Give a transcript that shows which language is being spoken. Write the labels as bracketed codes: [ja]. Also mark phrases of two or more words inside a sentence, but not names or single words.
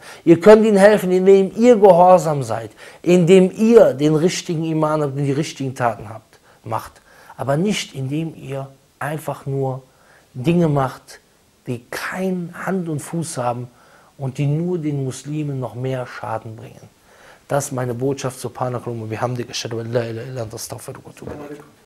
[de] Ihr könnt ihnen helfen, indem ihr gehorsam seid, indem ihr den richtigen Iman habt und die richtigen Taten macht. Aber nicht, indem ihr einfach nur Dinge macht, die kein Hand und Fuß haben und die nur den Muslimen noch mehr Schaden bringen. Das ist meine Botschaft. [ar] سبحانك اللهم بحمدك أشهد أن لا إله إلا أنت أستغفرك وأتوب إليك.